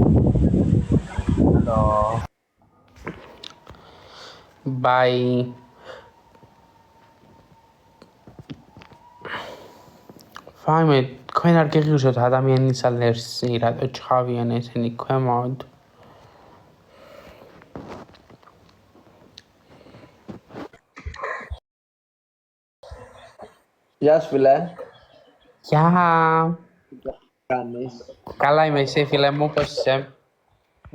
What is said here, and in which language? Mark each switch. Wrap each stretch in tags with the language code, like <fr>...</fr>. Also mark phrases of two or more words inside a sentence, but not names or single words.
<ka>ბაი. ვაიმე, თქვენ არ გეღიჟოთ ადამიანის ალერსი, რატო ჩხავიან ესენი ქვემოთ?</ka> <el>Γεια σου φίλε. Γεια. Κάνεις. Καλά είμαι εσύ φίλε μου, πώς είσαι?</el>